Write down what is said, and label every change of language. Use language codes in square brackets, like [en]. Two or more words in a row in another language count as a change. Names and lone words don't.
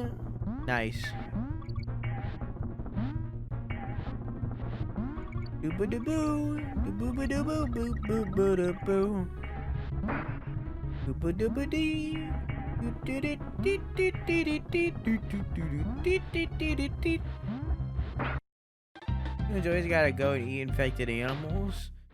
[en] Nice. Doo boo doo boo, doo boo boo doo boo boo boo boo doo boo. Doo boo doo boo dee. You always gotta go and eat infected animals.